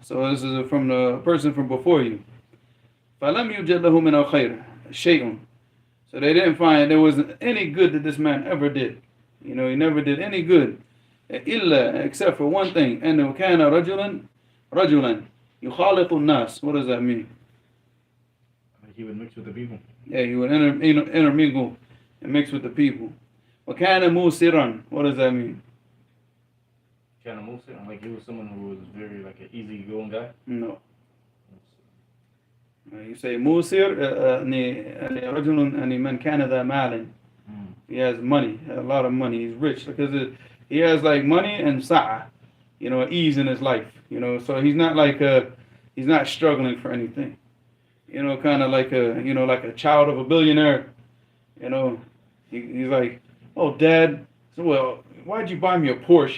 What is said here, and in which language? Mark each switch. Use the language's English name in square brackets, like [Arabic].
[English] So this is from the person from before you. [Arabic] فَلَمْ يُوجَدْ لَهُ مِنَ الْخَيْرِ شَيْءٌ. [English] So they didn't find there wasn't any good that this man ever did. You know, he never did any good. إِلَّا, except for one thing. [Arabic] أَنَّهُ كَانَ رَجُلًا يُخَالِطُ النَّاسِ. [English] What does that mean? He would mix with the people. Yeah, he would intermingle and mix with the people. [Arabic] وَكَانَ مُوسِرًا. [English] What does that mean? Kind of moves it. Like he was someone who was very like an easygoing guy. No. You say musir, [Arabic] رجل من كان ذا مال. [English] He has money, a lot of money. He's rich because he has like money and sa'a, you know, ease in his life. You know, so he's not like he's not struggling for anything. You know, kind of like like a child of a billionaire. You know, he's like, "Oh, Dad, so well, why'd you buy me a Porsche?